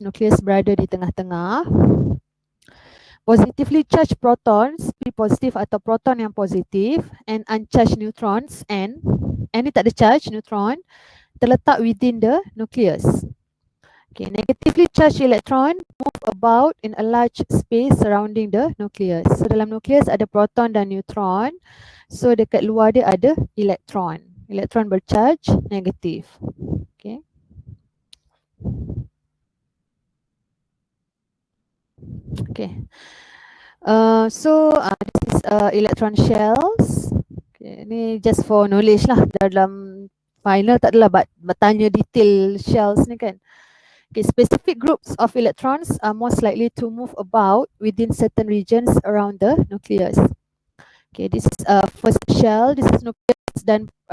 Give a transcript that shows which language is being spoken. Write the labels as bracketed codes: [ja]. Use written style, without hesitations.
[en] Nucleus [ms] berada di tengah-tengah. [en] Positively charged protons, [ms] P positif atau proton yang positif, [en] and uncharged neutrons, N [ms] ni tak ada charge, [en] neutron, [ms] terletak [en] within the nucleus. Okay, negatively charged electron move about in a large space surrounding the nucleus. [ms] So dalam nucleus ada proton dan neutron. So dekat luar dia ada elektron. Elektron bercharge negatif. Okay. [en] Okay. This is electron shells. Okay, [ms] ni [en] just for knowledge lah. [ms] Dalam final tak adalah bertanya detail shells ni kan. [en] Okay, specific groups of electrons are most likely to move about within certain regions around the nucleus. Okay, this is first shell. This is nucleus [ms] dan